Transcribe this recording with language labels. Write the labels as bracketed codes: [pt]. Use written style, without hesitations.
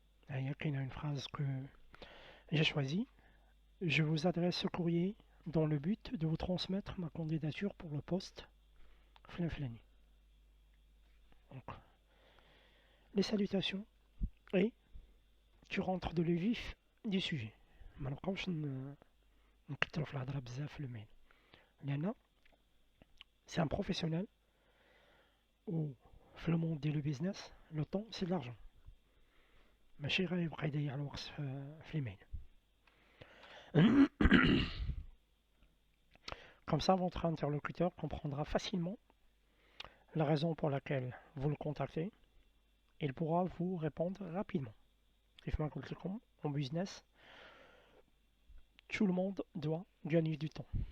[fr] Il y a une phrase que j'ai choisie. Je vous adresse ce courrier dans le but de vous transmettre ma candidature pour le poste Flin-Flani. Donc, les salutations et tu rentres dans le vif du sujet. [ar] ما نبقاوش نكثروا في الهضره بزاف في الميل لان [fr] c'est un professionnel [ar] ou في le monde ديال [fr] le business le temps c'est de l'argent [ar] ماشي غيبقى يضيع الوقت في الميل. [fr] Comme ça votre interlocuteur comprendra facilement la raison pour laquelle vous le contactez et il pourra vous répondre rapidement. [ar] كيف ما قلت لكم [fr] en business tout le monde doit gagner du temps.